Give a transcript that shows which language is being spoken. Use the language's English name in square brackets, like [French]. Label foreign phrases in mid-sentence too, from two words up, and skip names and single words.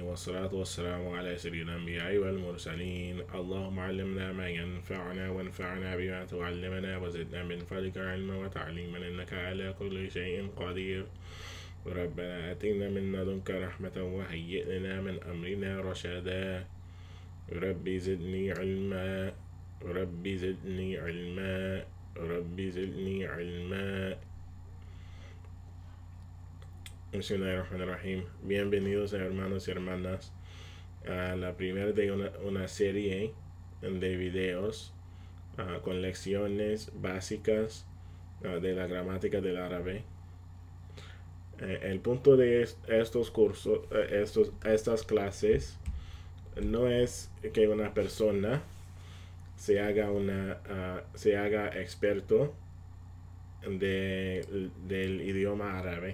[Arabic] والصلاة والسلام على سيدنا الأنبياء والمرسلين اللهم علمنا ما ينفعنا وانفعنا بما تعلمنا وزدنا من فضلك علما وتعليما إنك على كل شيء قدير ربنا آتنا من لدنك رحمة وهيئ لنا من أمرنا رشدا ربي زدني علما ربي زدني علما ربي زدني علما. بسم الله الرحمن الرحيم. [Spanish] Bienvenidos hermanos y hermanas a la primera de una serie de videos con lecciones básicas de la gramática del árabe. El punto de estos cursos, estas clases, no es que una persona se haga experto del idioma árabe.